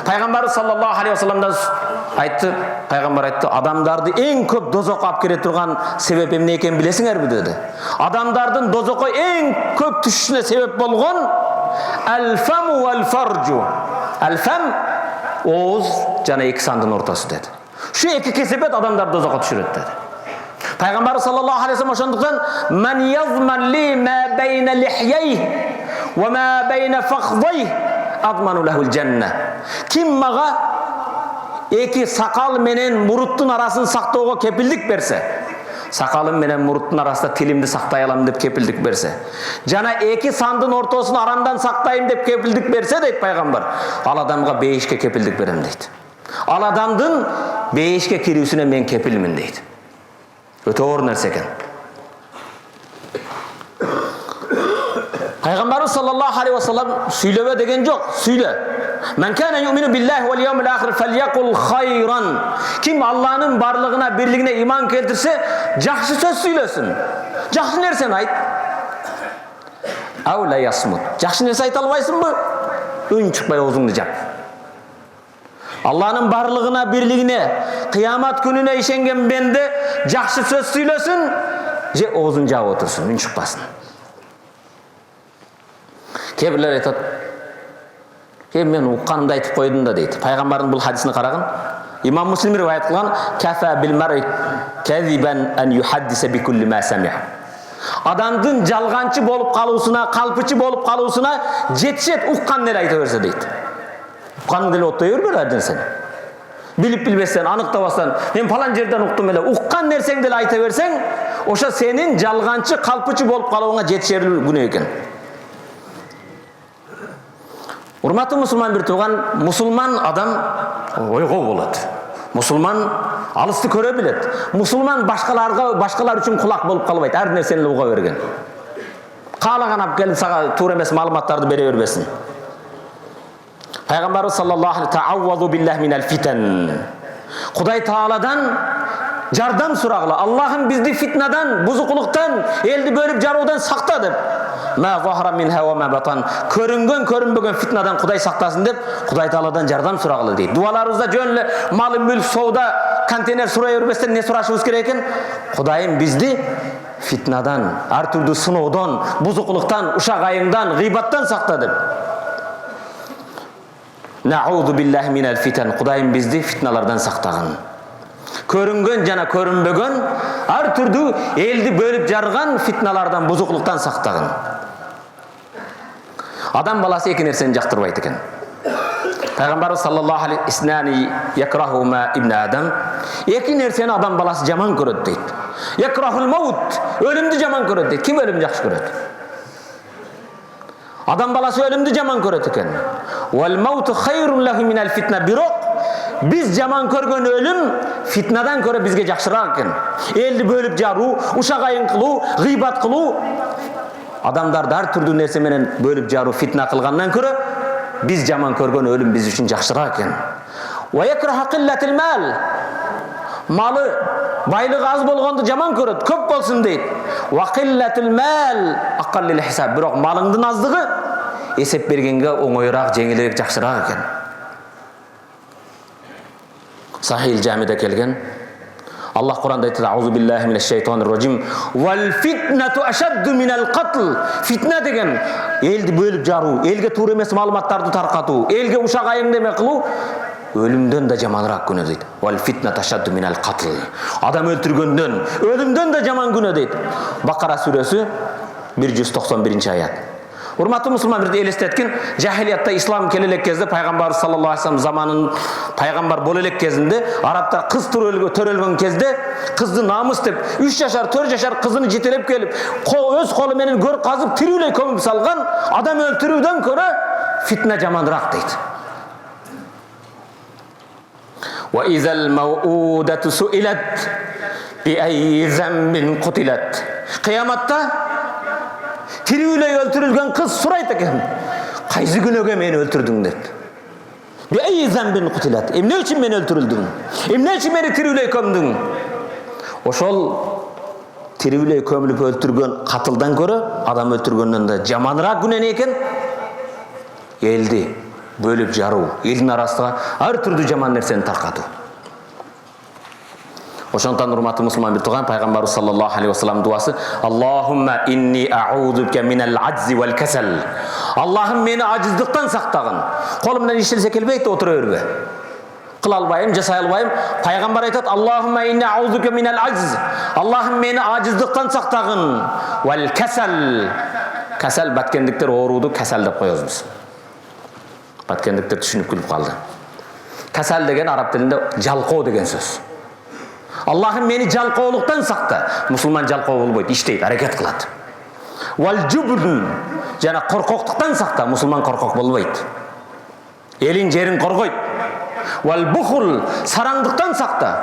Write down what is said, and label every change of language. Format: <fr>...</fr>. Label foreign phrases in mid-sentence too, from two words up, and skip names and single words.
<ky>Пайгамбар</ky> <ar>صلى الله عليه وسلم</ar> <ky>айтты, пайгамбар айтты, адамдарды эң көп дозокко алып келе турган себеп эмне экенин билесиңерби деди. Адамдардын дозокко эң көп түшүшүнө себеп болгон</ky> <ar>الفم والفرج.</ar> <ky>Ал-фам ооз жана эки сандын ортасы деди. Şu эки кесепет адамдарды дозокко түшүрөт деди.</ky> <ar>Пайгамбар صلى الله عليه وسلم ошондуктан من يضمن لي ما بين لحييه وما بين فخذيه أضمن له الجنة.</ar> <ky>Ким мага эки сакал менен муруттун арасын сактоого кепилдик берсе, сакалым менен муруттун арасында тилимди сактай алам деп кепилдик берсе, жана эки сандын ортосун арамдан сактайм деп кепилдик берсе дейт пайгамбар, ал адамга бейишке кепилдик берем дейт. Ал адамдын бейишке кирүүсүнө мен кепилмин дейт. Өтө оор нерсе экен. Пайгамбарыбыз</ky> <ar>صلى الله عليه وسلم</ar> <ky>сүйлөбө деген жок, сүйлө.</ky> <ar>من كان يؤمن بالله واليوم الآخر فليقل خيرا.</ar> <ky>Ким Аллахнын барлыгына, бирлигине иман келтирсе, жакшы сөз сүйлөсүн. Жакшы нерсени айт.</ky> <ar>أو ليصمت.</ar> <ky>Жакшы нерсе айта албайсыңбы? Үн чыкпай оозуңду жап. Аллахнын барлыгына, бирлигине, кыямат күнүнө ишенген бенде жакшы сөз сүйлөсүн, же оозун жаап отурсун, үн чыкпасын. Кебирлер айтат, мен укканымды айтып койдум да дейт. Пайгамбардын бул хадисине караган,</ky> <ar>Имам Муслим</ar> <ky>риваят кылган,</ky> <ar>كفى بالمرء كذبا أن يحدث بكل ما سمع.</ar> <ky>Адамдын жалганчы болуп калуусуна, калпычы болуп калуусуна жетишет уккан эле айта берсе дейт. Уккан деле оттой бербе ар нерсени. Билип билбестен, аныктабастан, мен палан жерден уктум эле, уккан нерсеңди эле айта берсең, ошо сенин жалганчы, калпычы болуп калууңа жетишерлүү күнөө экен. Урматтуу мусулман бир тууган, мусулман адам ойго болот. Мусулман алысты көрө билет. Мусулман башкалар үчүн кулак болуп калбайт. Ар нерсени уга берген. Каалаган алып келип сага туура эмес маалыматтарды бере бербесин.</ky> <ar>Пайгамбарыбыз صلى الله عليه تعوذوا بالله من الفتن.</ar> <ky>Кудай Тааладан жардам сурагыла. Аллахым бизди фитнадан, бузукулуктан, элди бөлүп жаруудан сакта деп.</ky> <ar>ما ظهر منها وما بطن.</ar> <ky>Көрүнгөн, көрүнбөгөн фитнадан Кудай сактасын деп, Кудай Тааладан жардам сурагыла дейт. Дуаларыбызда жөн эле мал, мүлк, соода, контейнер сурай бербестен не сурашыбыз керек экен? Кудайым бизди фитнадан, ар түрдүү сыноодон, бузукулуктан, ушак айыңдан, гыйбаттан сакта деп.</ky> <ar>نعوذ بالله من الفتن.</ar> <ky>Кудайым бизди фитналардан сактагын. Көрүнгөн жана көрүнбөгөн ар түрдүү элди бөлүп жарган фитналардан, бузукулуктан сактагын. Адам баласы эки нерсени жактырбайт экен.</ky> <ar>Пайгамбарыбыз صلى الله عليه اثنان يكرههما ابن آدم.</ar> <ky>Эки нерсени адам баласы жаман көрөт дейт.</ky> <ar>يكره الموت.</ar> <ky>Өлүмдү жаман көрөт дейт. Ким өлүмдү жакшы көрөт? Адам баласы өлүмдү жаман көрөт экен.</ky> <ar>والموت خير له من الفتنة.</ar> <ky>Бирок биз жаман көргөн өлүм фитнадан көрө бизге жакшыраак экен. Элди бөлүп жаруу, ушак айын кылуу, гыйбат кылуу, адамдарды ар түрдүү нерсе менен бөлүп жаруу, фитна кылгандан көрө биз жаман көргөн өлүм биз үчүн жакшыраак экен.</ky> <ar>ويكره قلة المال.</ar> <ky>Малы, байлыгы аз болгонду жаман көрөт, көп болсун дейт.</ky> <ar>وقلة المال أقل للحساب.</ar> <ky>Бирок малыңдын аздыгы эсеп бергенге оңоюраак, жеңилирээк, жакшыраак экен. Сахил Жамида келген. Аллах Куранда айтты:</ky> <ar>"أعوذ بالله من الشيطان الرجيم. والفتنة أشد من القتل."</ar> <ky>Фитна деген элди бөлүп жаруу, элге туура эмес маалыматтарды таркатуу, элге ушак айың деме кылуу өлүмдөн да жаманыраак күнөө дейт.</ky> <ar>والفتنة أشد من القتل.</ar> <ky>Адам өлтүргөндөн, өлүмдөн да жаман күнөө дейт. Бакара сүрөсү 191-аят. Урматтуу мусулман, бир элестеткен, жахилиятта ислам келе элек кезде, пайгамбар</ky> <ar>صلى الله عليه وسلم</ar> <ky>заманын пайгамбар боло элек кезинде арабтар кыз төрөлгөн кезде кызды намыс деп 3 жашар, 4 жашар кызын жетелеп келип, өз колу менен көр казып тирүүлөй көмүп салган адам өлтүрүүдөн көрө фитна жаманыраак дейт.</ky> <ar>وإذا الموءودة سئلت بأي ذنب قتلت.</ar> <ky>Кыяматта тирүүлөй өлтүрүлгөн кыз сурайт экен: "Кайсы күнөөгө мени өлтүрдүң?"</ky> <ar>деп. "بأي ذنب قتلت."</ar> <ky>Эмне үчүн мени өлтүрүлдүң? Эмне үчүн мени тирүүлөй көмдүң? Ошол тирүүлөй көмүлүп өлтүргөн катылдан көрө адам өлтүргөндөн да жаманыраак күнөө эмне экен? Элди бөлүп жаруу, элдин арасына ар түрдүү жаман нерсени таркатуу. Ошондон урматтуу мусулман бир тууган, пайгамбарыбыз</ky> <ar>صلى الله عليه وسلم дуасы: "اللهم إني أعوذ بك من العجز والكسل."</ar> <ky>Аллахым мени ажыздыктан сактагын. Колум менен иштелсе келбейт, отура бербе. Кыла албайм, жасай албайм. Пайгамбар айтат:</ky> <ar>"اللهم إني أعوذ بك من العجز."</ar> <ky>Аллахым мени ажыздыктан сактагын.</ky> <ar>والكسل.</ar> <ky>Касал баткендиктер ооруду касал деп коебуз. Баткендиктер түшүнүп күлүп калды. Касал деген араб тілінде жалқау деген сөз. Аллахым мені жалқаулықтан сақта. Мұсылман жалқау болбойды, іштейді, әрекет қылады.</ky> <ar>والجبن,</ar> <ky>жана қорқоқтықтан сақта. Мұсылман қорқоқ болбойды. Елін жерін қорғойды.</ky> <ar>والبخل,</ar> <ky>сараңдықтан сақта.</ky>